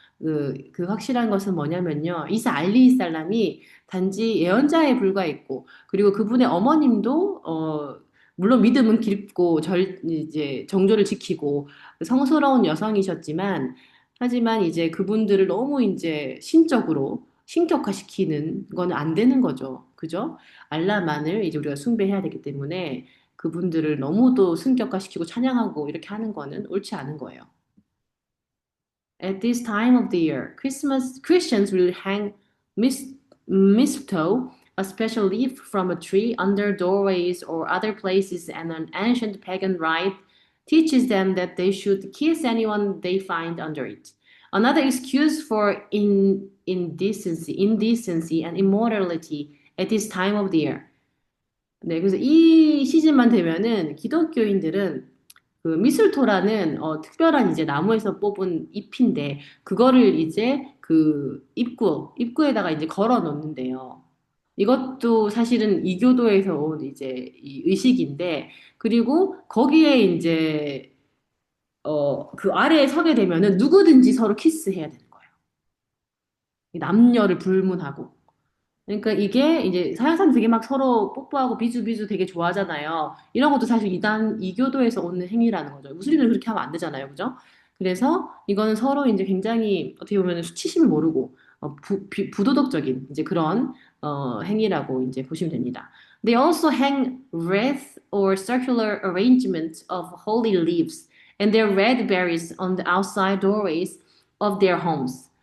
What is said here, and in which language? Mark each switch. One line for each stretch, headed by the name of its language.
Korean: 그 확실한 것은 뭐냐면요. 이사 알리살람이 단지 예언자에 불과했고, 그리고 그분의 어머님도, 물론 믿음은 깊고, 이제 정조를 지키고, 성스러운 여성이셨지만, 하지만 이제 그분들을 너무 이제 신적으로 신격화시키는 건 안 되는 거죠. 그죠? 알라만을 이제 우리가 숭배해야 되기 때문에 그분들을 너무도 승격화시키고 찬양하고 이렇게 하는 거는 옳지 않은 거예요.
English: At this time of the year, Christians will hang mis- mistletoe, a special leaf from a tree, under doorways or other places, and an ancient pagan rite teaches them that they should kiss anyone they find under it. Another excuse for indecency and immorality at this time of the year.
Korean: 네, 그래서 이 시즌만 되면은 기독교인들은 그 미술토라는 특별한 이제 나무에서 뽑은 잎인데 그거를 이제 그 입구에다가 이제 걸어 놓는데요. 이것도 사실은 이교도에서 온 이제 이 의식인데 그리고 거기에 이제 그 아래에 서게 되면은 누구든지 서로 키스해야 되는 거예요. 이 남녀를 불문하고. 그러니까 이게 이제 서양 사람 되게 막 서로 뽀뽀하고 비주비주 되게 좋아하잖아요. 이런 것도 사실 이교도에서 오는 행위라는 거죠. 무슬림들은 그렇게 하면 안 되잖아요. 그죠? 그래서 이거는 서로 이제 굉장히 어떻게 보면 수치심을 모르고 부도덕적인 이제 그런 행위라고 이제 보시면 됩니다.
English: They also hang wreaths or circular arrangements of holy leaves and their red berries on the outside doorways of their homes.